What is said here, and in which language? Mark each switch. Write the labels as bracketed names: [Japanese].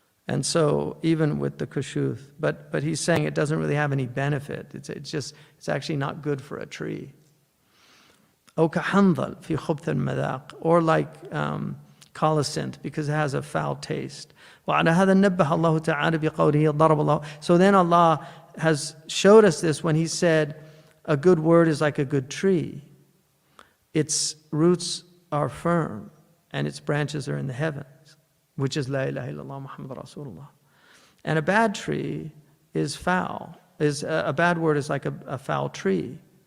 [English] And so even with the kushuth, but he's saying it doesn't really have any benefit. It's actually not good for a tree. Or [Arabic] كحنظل في خبث المذاق, [English] or like colocynth, because it has a foul taste. [Arabic] وعلى هذا نبه الله تعالى بقوله ضرب الله. [English] So then Allah has showed us this when he said a good word is like a good tree. Its roots are firm and its branches are in the heavens, which is La ilaha illallah Muhammad Rasulullah. And a bad tree is foul. A bad word is like a foul tree.